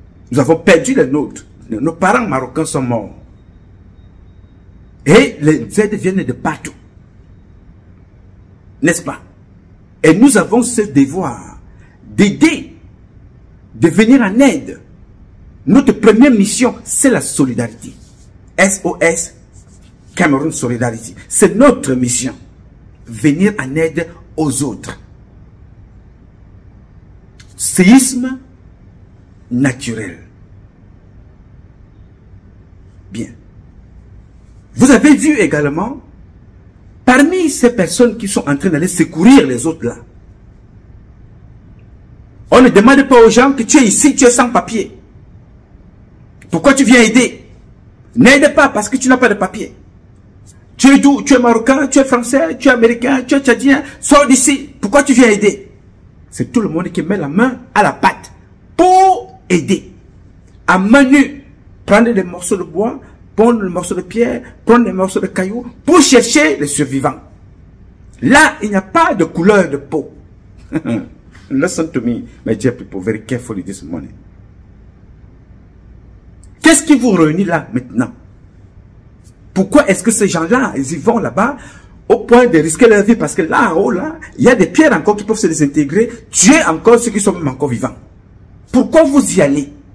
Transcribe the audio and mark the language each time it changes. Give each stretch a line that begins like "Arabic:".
French: Nous avons perdu les nôtres. Nos parents marocains sont morts. Et les aides viennent de partout. N'est-ce pas? Et nous avons ce devoir d'aider, de venir en aide. Notre première mission, c'est la solidarité. SOS, Cameroun Solidarity. C'est notre mission. Venir en aide aux autres. Séisme naturel. Bien. Vous avez vu également, parmi ces personnes qui sont en train d'aller secourir les autres là, on ne demande pas aux gens que tu es ici, tu es sans papier. Pourquoi tu viens aider? N'aide pas parce que tu n'as pas de papier. Tu es d'où? Tu es marocain, tu es français, tu es américain, tu es tchadien. Sors d'ici. Pourquoi tu viens aider? C'est tout le monde qui met la main à la pâte pour aider. À main nue, prendre des morceaux de bois, prendre des morceaux de pierre, prendre des morceaux de cailloux pour chercher les survivants. Là, il n'y a pas de couleur de peau.
English: Listen to me, my dear people, very carefully this morning.
French: Qu'est-ce qui vous réunit là maintenant? Pourquoi est-ce que ces gens-là, ils y vont là-bas au point de risquer leur vie? Parce que là, en haut, là, il y a des pierres encore qui peuvent se désintégrer, tuer encore ceux qui sont même encore vivants. Pourquoi vous y allez?